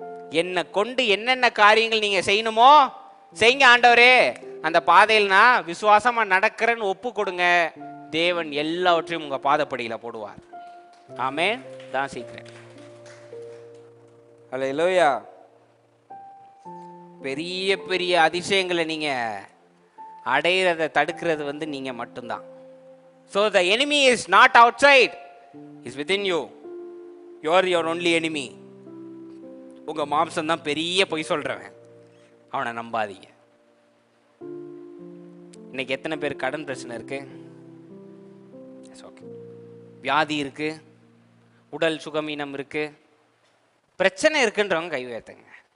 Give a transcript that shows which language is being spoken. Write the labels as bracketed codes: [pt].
[ta] என்னை கொண்டு என்னென்ன காரியங்கள் நீங்க செய்யணுமோ செய்யுங்க ஆண்டவரே, அந்த பாதையில் நான் விசுவாசமா நடக்கிறேன்னு ஒப்பு கொடுங்க. தேவன் எல்லாவற்றையும் உங்க பாதப்படியில போடுவார். ஆமென். தான் சீக்கிரம். அல்லேலூயா. பெரிய பெரிய அதிசயங்களை நீங்க அடையிறத தடுக்கிறது வந்து நீங்க மட்டும்தான். [en] So the enemy is not outside, is within you. You are your only enemy. [ta] உங்க மாம்சம் தான் பெரிய பொய் சொல்றவன், அவனை நம்பாதீங்க. இன்னைக்கு எத்தனை பேர் கடன் பிரச்சனை இருக்கு, வியாதி இருக்கு, உடல் சுகமீனம் இருக்கு, பிரச்சனை இருக்குன்றவங்க கை உயர்த்துங்க.